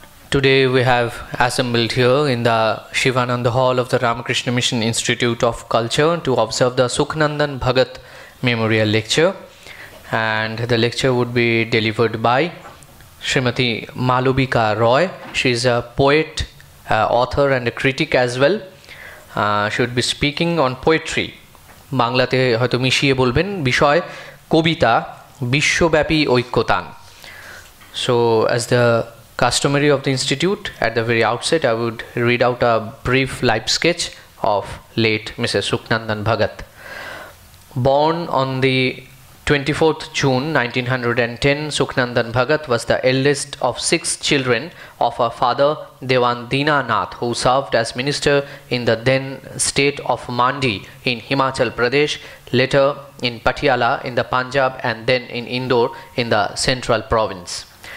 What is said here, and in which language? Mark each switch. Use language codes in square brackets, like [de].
[en] Today we have assembled here in the Shivananda Hall of the Ramakrishna Mission Institute of Culture to observe the Sukhnandan Bhagat Memorial Lecture, and the lecture would be delivered by Srimati Malubika Roy. She is a poet, author and a critic as well. She would be speaking on poetry. [bn] বাংলাতে হয়তো মিশিয়ে বলবেন বিষয় কবিতা বিশ্বব্যাপী ঐক্যতান. [en] So as the customary of the institute, at the very outset I would read out a brief life sketch of late Mrs. Sukhnandan Bhagat. Born on the 24th June 1910, Sukhnandan Bhagat was the eldest of 6 children of her father Dewan Dinanath, who served as minister in the then state of Mandi in Himachal Pradesh, later in Patiala in the Punjab, and then in Indore in the central province.